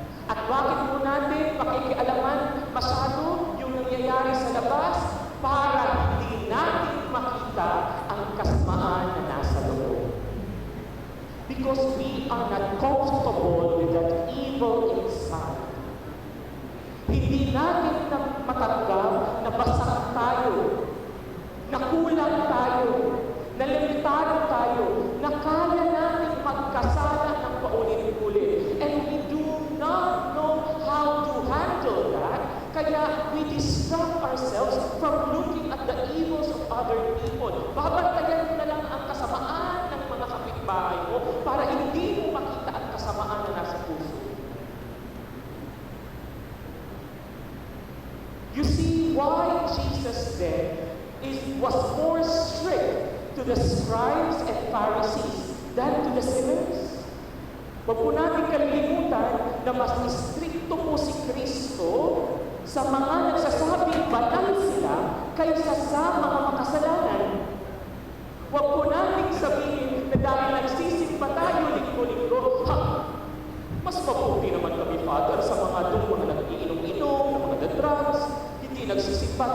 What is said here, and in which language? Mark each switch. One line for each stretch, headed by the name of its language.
Filipino: At bakit po natin pakikialaman masyado yung nangyayari sa labas para hindi natin makita ang kasamaan na nasa loob?
English: Because we are not comfortable with that evil inside.
Filipino: Hindi natin matanggap na basag tayo, na kulang tayo, na limitado tayo, na kaya natin magkasala ng paulit-ulit.
English: And we do not know how to handle that, kaya we distract ourselves from looking at the evils of other people.
Filipino: Babantayan mo na lang ang kasamaan ng mga kapitbahay mo para hindi mo makita ang kasamaan na nasa puso.
English: You see why Jesus then was more strict to the scribes and Pharisees than to the sinners?
Filipino: Huwag po natin kalilimutan na mas istrikto po si Kristo sa mga nagsasabing banal sila kaysa sa mga makasalanan. Huwag po natin sabihin na dahil nagsisimba tayo linggo-linggo, mas mabuti naman kami, Father, sa mga doon mga nag-iinom-inom, mga drugs, hindi nagsisimba.